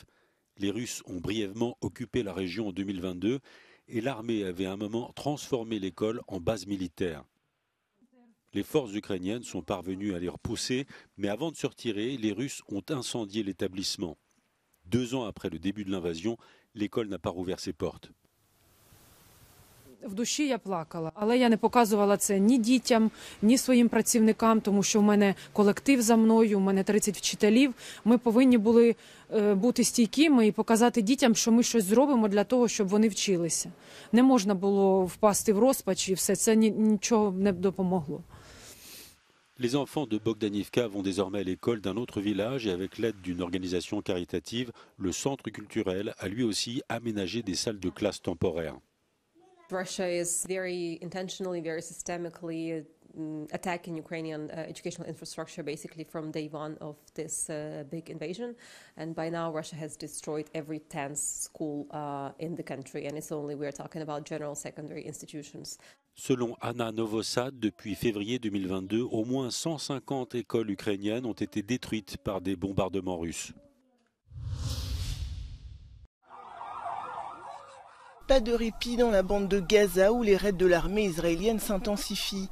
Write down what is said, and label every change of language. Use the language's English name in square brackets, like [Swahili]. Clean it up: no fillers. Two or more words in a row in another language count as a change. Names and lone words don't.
[French] Les Russes ont brièvement occupé la région en 2022 et l'armée avait à un moment transformé l'école en base militaire. Les forces ukrainiennes sont parvenues à les repousser, mais avant de se retirer, les Russes ont incendié l'établissement. 2 ans après le début de l'invasion, l'école n'a pas rouvert ses portes. [Ukrainian] В душі я плакала, але я не показувала це ні дітям, ні своїм працівникам, тому що в мене колектив за мною, в мене 30 вчителів. Ми повинні були бути стійкими і показати дітям, що ми щось зробимо для того, щоб вони вчилися. Не можна було впасти в розпач і все, це нічого не допомогло. [French] Les enfants de Bogdanivka vont désormais à l'école d'un autre village et avec l'aide d'une organisation caritative, le centre culturel a lui aussi aménagé des salles de classe temporaires. [English] Russia is very intentionally, very systemically attacking Ukrainian educational infrastructure basically from day one of this big invasion. And by now Russia has destroyed every 10th school in the country. And it's only, we're talking about general secondary institutions. [French] Selon Anna Novosad, depuis février 2022, au moins 150 écoles ukrainiennes ont été détruites par des bombardements russes. Pas de répit dans la bande de Gaza où les raids de l'armée israélienne s'intensifient.